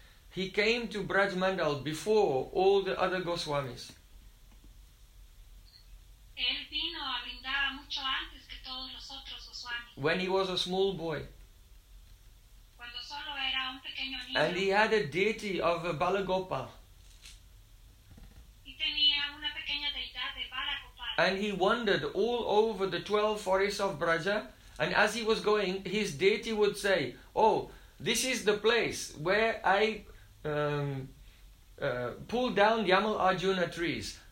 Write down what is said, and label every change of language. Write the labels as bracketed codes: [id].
[en] He came to Braj Mandal before all the other Goswamis. [es] Él vino a Vrindava mucho antes que todos los otros Goswamis. [en] When he was a small boy. [es] Cuando solo era un pequeño niño. [en] And he had a deity of a Balagopal. [es] Y tenía una pequeña deidad de Balagopal. [en] And he wandered all over the 12 forests of Braja. And as he was going, his deity would say, "Oh, this is the place where I pulled down Yamal Arjuna trees.